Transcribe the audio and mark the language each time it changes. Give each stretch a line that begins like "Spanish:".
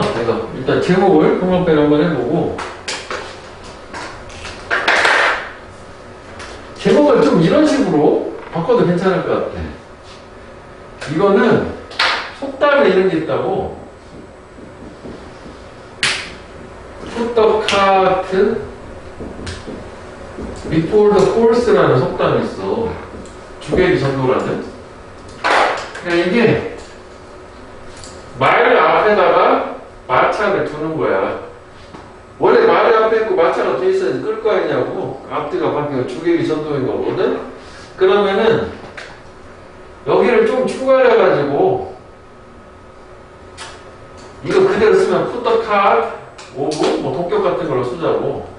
Korean: 내가 일단 제목을 통합변 한번 해보고 제목을 좀 이런 식으로 바꿔도 괜찮을 것 같아. 이거는 속담에 이런 게 있다고.
English: Put the cart before the horse라는
Korean: 속담이 있어. 주객이 전도라는. 그러니까 이게 말 앞에다가 마차를 두는 거야. 원래 말이 앞에 있고 마차가 뒤에 있어야지 끌 거 아니냐고. 앞뒤가 바뀌고 주객이 전도인 거거든. 그러면은 여기를 좀 추가를 해가지고 이거 그대로 쓰면
English: put the cart over
Korean: 뭐 독격 같은 걸로 쓰자고.